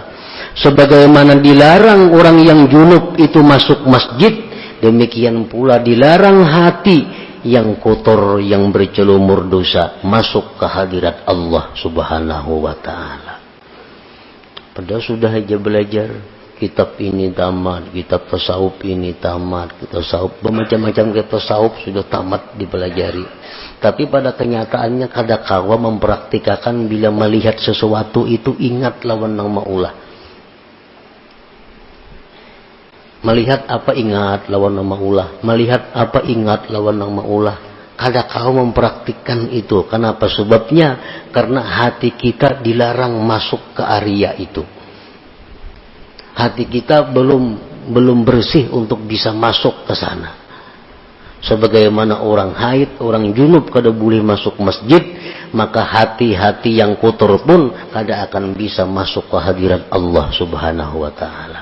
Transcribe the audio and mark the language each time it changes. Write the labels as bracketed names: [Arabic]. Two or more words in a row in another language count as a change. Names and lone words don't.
[Indonesian] Sebagaimana dilarang orang yang junub itu masuk masjid, demikian pula dilarang hati yang kotor, yang bercelumur dosa masuk ke hadirat Allah [Arabic] سبحانه وتعالى. [Indonesian] Padahal sudah aja belajar kitab ini tamat, kitab tasawuf ini tamat, tasawuf bermacam-macam kitab tasawuf sudah tamat dipelajari. [Banjar] Tapi pada kenyataannya kadangkala mempraktikkan bila melihat sesuatu itu ingat lawan nang maulah. Melihat apa ingat lawan nang maulah, melihat apa ingat lawan nang maulah. [Indonesian] Kadangkala mempraktikkan itu. Kenapa sebabnya? Karena hati kita dilarang masuk ke area itu. Hati kita belum bersih untuk bisa masuk ke sana. [Banjar] Sebagaimana orang haid, orang junub kada boleh masuk masjid, maka hati-hati yang kotor pun kada akan bisa masuk ke hadirat Allah [Arabic] سبحانه وتعالى.